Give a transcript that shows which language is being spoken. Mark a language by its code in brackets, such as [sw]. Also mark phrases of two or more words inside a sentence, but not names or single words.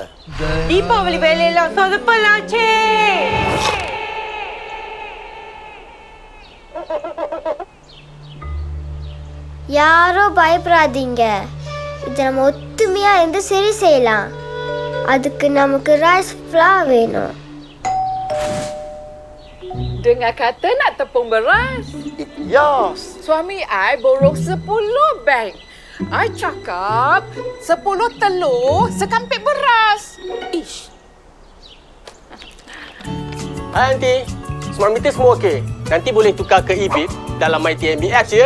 [ta] தீபாவளி வேலையெல்லாம் சொதப்பலாச்சே. யாரும் பயப்படாதீங்க, இதை நம்ம ஒத்துமையா இருந்து சரி செய்யலாம். அதுக்கு நமக்கு [en] rice flour [ta] வேணும். [ms] Dengar kata nak tepung beras. Yes. Suami I borong 10 beg. I cakap 10 telur sekampit beras. Ish. Hai Aunty, semua meter semua okey. Nanti boleh tukar ke EBIT dalam MyTMBX ya.